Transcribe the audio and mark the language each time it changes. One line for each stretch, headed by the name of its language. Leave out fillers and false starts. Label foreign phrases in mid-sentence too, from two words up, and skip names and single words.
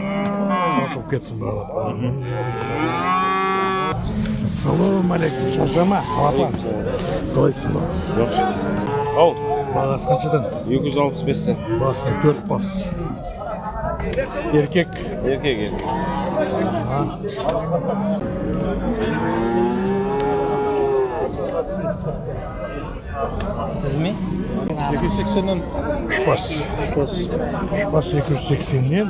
Kazakh: сатылып кетсін бала. Ассалаумағалейкум, шаршама, апа. Қалайсың ба? Жақсы. Ау, Бағасы қаншадан? 265-тен. Басына 4 бас. Еркек. Еркек.
Turkish: Siz mi? 280'den
Kazakh: 3 бас. 3 бас 280-нен.